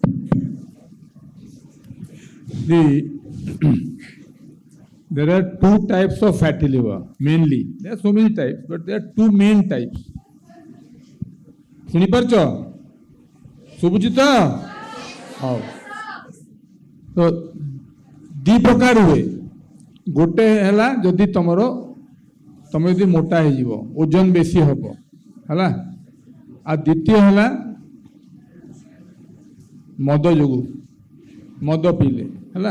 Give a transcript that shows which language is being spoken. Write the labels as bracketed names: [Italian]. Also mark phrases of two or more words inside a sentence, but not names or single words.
[English] There are two types of fatty liver, mainly. There are so many types, but there are two main types. Shuniparcha? Subhujita? How? So, [Odia] ଦି ପ୍ରକାର ହୁଏ. ଗୋଟେ ହେଲା ଯଦି ତମେ ଯଦି ମୋଟା ହେଇଯିବ, ଓଜନ ବେଶୀ ହବ, ହେଲା? ଆଉ ଦ୍ୱିତୀୟ ହେଲା ମଦ ଯୋଗୁ, ମଦ ପିଇଲେ, ହେଲା?